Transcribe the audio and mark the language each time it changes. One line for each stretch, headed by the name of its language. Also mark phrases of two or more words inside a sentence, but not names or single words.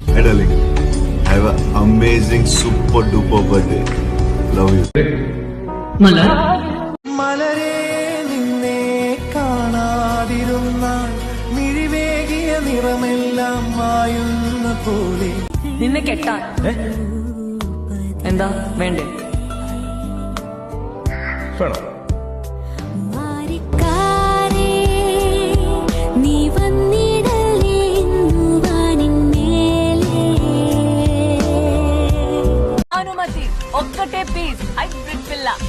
English: Hey darling, have an amazing super duper birthday. Love you.
Malayalam: മലരേ നിന്നെ കാണാതിരുന്നാൽ മിഴിവേകിയ നിറമെല്ലാം മായുന്ന പോലെ. നിന്നെ കെട്ടാൻ എന്താ വേണ്ടേ?
Telugu: అనుమతి ఒక్కటే
English: piece hybrid
Telugu: పిల్ల.